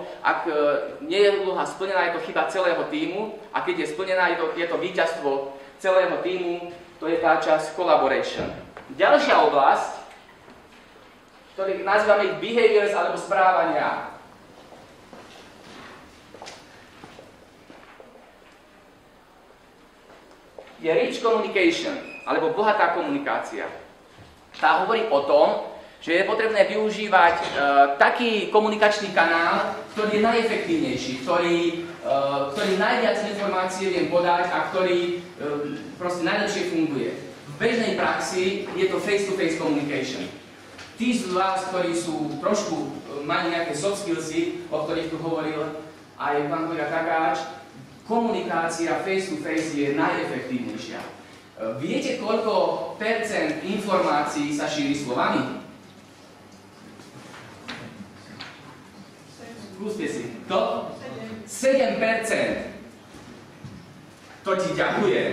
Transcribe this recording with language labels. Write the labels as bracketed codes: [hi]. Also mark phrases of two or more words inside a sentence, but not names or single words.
[sk] Ak nie je úloha splnená, je to chyba celého tímu a keď je splnená, je to víťazstvo celého tímu, to je tá časť collaboration. Ďalšia oblasť, ktorý nazývame ich behaviors alebo správania. [en] Je rich communication, [sk] alebo bohatá komunikácia. Tá hovorí o tom, že je potrebné využívať taký komunikačný kanál, ktorý je najefektívnejší, ktorý najviac informácií viem podať a ktorý proste najlepšie funguje. V bežnej praxi je to [en] face-to-face communication. [sk] Tí z vás, ktorí sú majú nejaké [en] soft skillsy, [sk] o ktorých tu hovoril aj pán kolega Takáč, komunikácia face-to-face je najefektívnejšia. Viete, koľko percent informácií sa šíri slovami? Skúste si. To? 7%. To ti ďakujem.